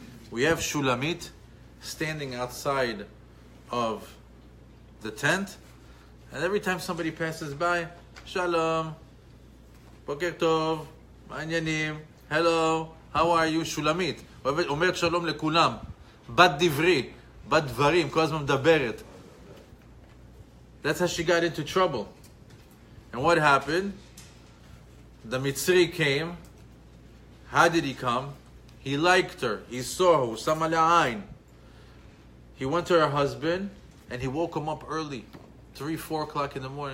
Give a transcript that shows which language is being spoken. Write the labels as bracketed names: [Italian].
[English] We have Shulamit standing outside of the tent, and every time somebody passes by, Shalom, [Hebrew] Boker Tov, Ma'anyanim, [English] hello, how are you? [Hebrew] Shulamit. אומרת שלום לכולם. בת דברי, בת דברים, כל הזמן מדברת. [English] That's how she got into trouble. And what happened? The Mitzri came. How did he come? He liked her. He saw her. [Hebrew] Sam aleh ayn. [English] He went to her husband and he woke him up early. 3, 4 o'clock in the morning.